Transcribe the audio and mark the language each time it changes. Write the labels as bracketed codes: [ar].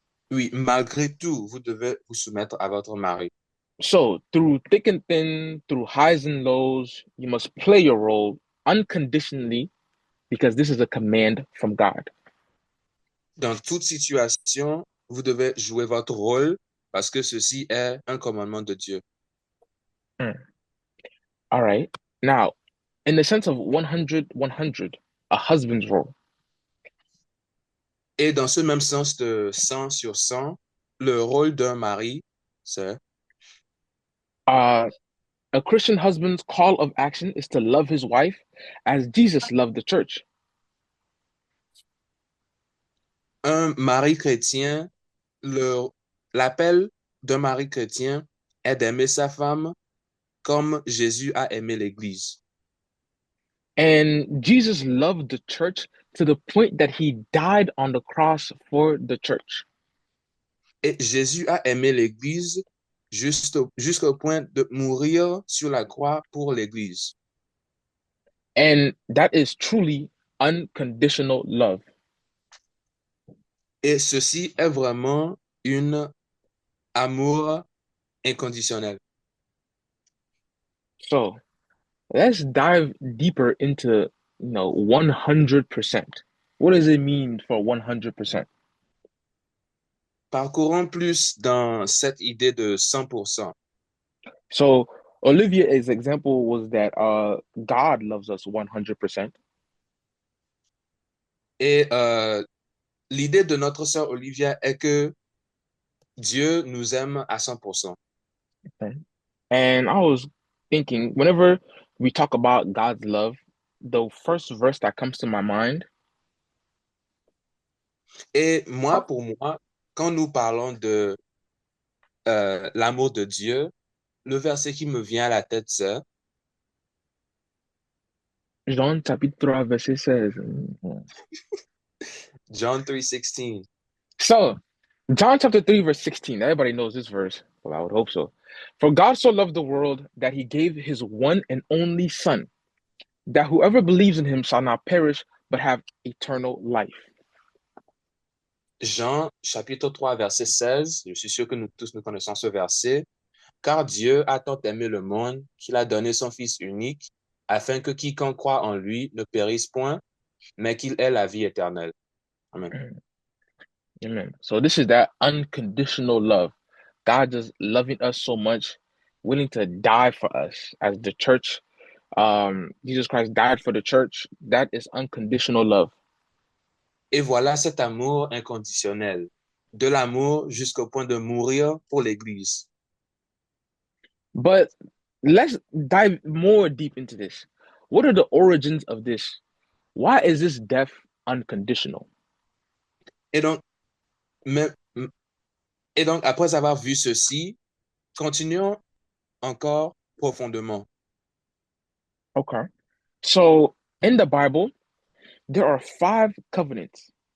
[fr] Oui, malgré tout, vous devez vous soumettre à votre mari. [en] So through thick and thin, through highs and lows, you must play your role unconditionally because this is a command from God. [fr] Dans toute situation, vous devez jouer votre rôle parce que ceci est un commandement de Dieu. [en] All right. Now, in the sense of 100, a husband's role. [fr] Et dans ce même sens de 100 sur 100, le rôle d'un mari, c'est [en] a Christian husband's call of action is to love his wife as Jesus loved the church. [fr] Un mari chrétien, l'appel d'un mari chrétien est d'aimer sa femme comme Jésus a aimé l'Église. [en] And Jesus loved the church to the point that he died on the cross for the church. [fr] Et Jésus a aimé l'Église jusqu'au point de mourir sur la croix pour l'Église. [en] And that is truly unconditional love. [fr] Et ceci est vraiment un amour inconditionnel. [en] So let's dive deeper into, 100%. What does it mean for 100%? [fr] Parcourons plus dans cette idée de 100%. [en] So Olivia's example was that God loves us 100%. [fr] Et l'idée de notre sœur Olivia est que Dieu nous aime à 100%. [en] Okay. And I was thinking, whenever we talk about God's love, the first verse that comes to my mind, [fr] Et moi, pour moi, quand nous parlons de l'amour de Dieu, le verset qui me vient à la tête, c'est Jean chapitre 3, verset 16. [en] John 3:16. So, John chapter 3, verse 16. Everybody knows this verse. Well, I would hope so. For God so loved the world that he gave his one and only Son, that whoever believes in him shall not perish, but have eternal life. [fr] Jean chapitre 3, verset 16. Je suis sûr que nous tous nous connaissons ce verset. Car Dieu a tant aimé le monde qu'il a donné son Fils unique, afin que quiconque croit en lui ne périsse point, mais qu'il ait la vie éternelle. Amen. Amen. [en] So this is that unconditional love. God just loving us so much, willing to die for us as the church. Jesus Christ died for the church. That is unconditional love. [fr] Et voilà cet amour inconditionnel, de l'amour jusqu'au point de mourir pour l'Église. [en] But let's dive more deep into this. What are the origins of this? Why is this death unconditional? [fr] Et donc, mais, et donc, après avoir vu ceci, continuons encore profondément. [en] Okay. So in the Bible, there are 5 covenants.